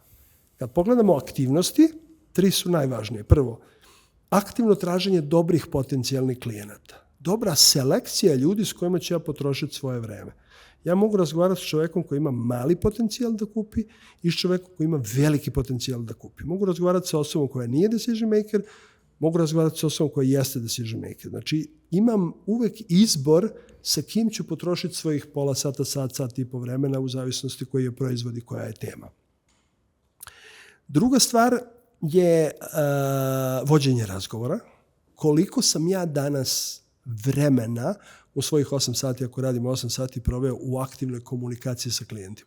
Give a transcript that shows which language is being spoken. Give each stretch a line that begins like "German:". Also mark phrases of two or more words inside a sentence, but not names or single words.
Serbian: Kad pogledamo aktivnosti, 3 su najvažnije. Prvo, aktivno traženje dobrih potencijalnih klijenata. Dobra selekcija ljudi s kojima ću ja potrošiti svoje vreme. Ja mogu razgovarati s čovjekom koji ima mali potencijal da kupi i s čovjekom koji ima veliki potencijal da kupi. Mogu razgovarati sa osobom koja nije
English: decision maker,
Serbian: mogu razgovarati sa osobom koja jeste
English: decision maker.
Serbian: Znači, imam uvek izbor sa kim ću potrošiti svojih pola sata, sat i po vremena u zavisnosti koji je proizvod i koja je tema. Druga stvar je vođenje razgovora. Koliko sam ja danas vremena u svojih 8 sati, ako radim 8 sati, proveo u aktivnoj komunikaciji sa klijentima.